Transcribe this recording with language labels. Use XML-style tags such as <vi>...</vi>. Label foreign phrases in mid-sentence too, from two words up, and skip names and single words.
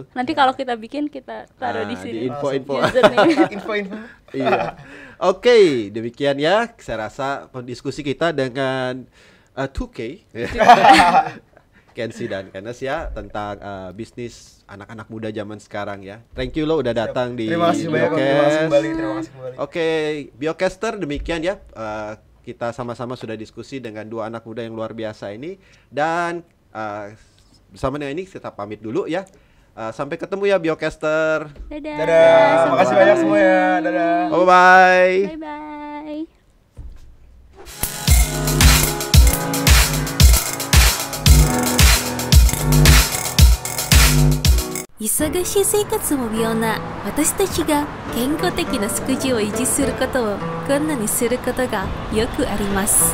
<id>Nanti kalau kita bikin kita taruh di Ah, sini. di info-info. Username. info-info. Iya. Oke, demikian ya. Saya rasa diskusi kita dengan 2K, Kenzi dan Kenneth ya tentang bisnis anak-anak muda zaman sekarang ya.</id> <en>Thank you</en> <id>lo udah datang di Terima kasih banyak, terima kasih Biocast. kembali, terima kasih kembali. Oke, Biocaster demikian ya. Kita sama-sama sudah diskusi dengan dua anak muda yang luar biasa ini dan bersama dengan ini kita pamit dulu ya. Sampai ketemu ya Biocaster. Dadah. Dadah, Sampai makasih ketemu. banyak semua ya. Dadah.</id> <en>Bye bye. Bye bye.</en> <ja>忙しい生活も微妙な私たちが健康的な食事を維持することを困難にすることがよくあります。</ja>